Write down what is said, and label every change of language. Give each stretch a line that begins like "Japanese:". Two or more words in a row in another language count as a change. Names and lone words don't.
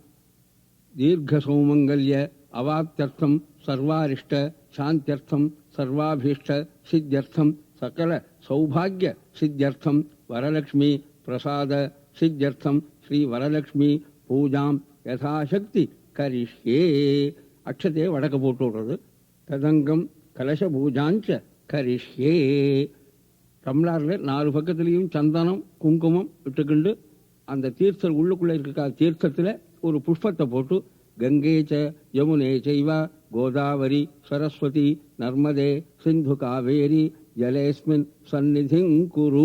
Sanskrit: दीर्घसौमंगल्य अवाप्त्यर्थं सर्वारिष्ट शान्त्यर्थं सर्वाभीष्ट सिद्ध्यर्थं सकल सौभाग्य सिद्ध्यर्थं वरलक्ष्मी प्रसाद सिद्ध्यर्थं श्री वरलक्ष्मी पूजां यथाशक्ति கரிஷ்யே.
Tamil: அக்ஷத்தையை வடக்க போட்டு விடுறது.
Sanskrit: तदङ्गम् कलश पूजाञ्च करिष्ये.
Tamil: டம்ளாரில் 4 பக்கத்துலேயும் சந்தனம் குங்குமம் இட்டுக்கிண்டு அந்த தீர்த்தம் உள்ளுக்குள்ளே இருக்க தீர்த்தத்தில் ஒரு புஷ்பத்தை போட்டு
Sanskrit: गङ्गेच्च यमुने चैव गोदावरि सरस्वति नर्मदे सिन्धु कावेरि जलेऽस्मिन् सन्निधिम् कुरु.